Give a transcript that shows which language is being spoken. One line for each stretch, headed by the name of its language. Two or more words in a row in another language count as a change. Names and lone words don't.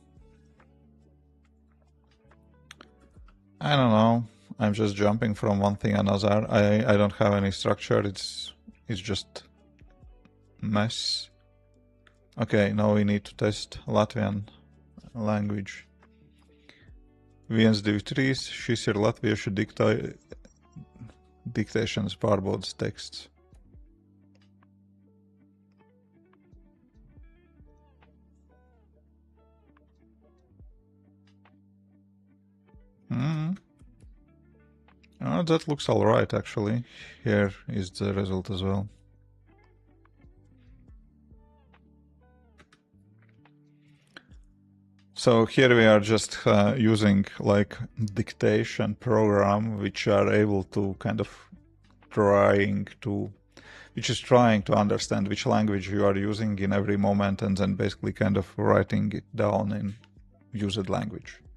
English: I don't know. I'm just jumping from one thing another. I don't have any structure. It's just mess. Okay, now we need to test Latvian language.
Latvian: Viens, divi, trīs. Šis ir latviešu diktēšanas pārbaudas teksts.
English: Oh, that looks alright actually. Here is the result as well. So here we are just using like dictation program, which are able to kind of which is trying to understand which language you are using in every moment and then basically kind of writing it down in used language.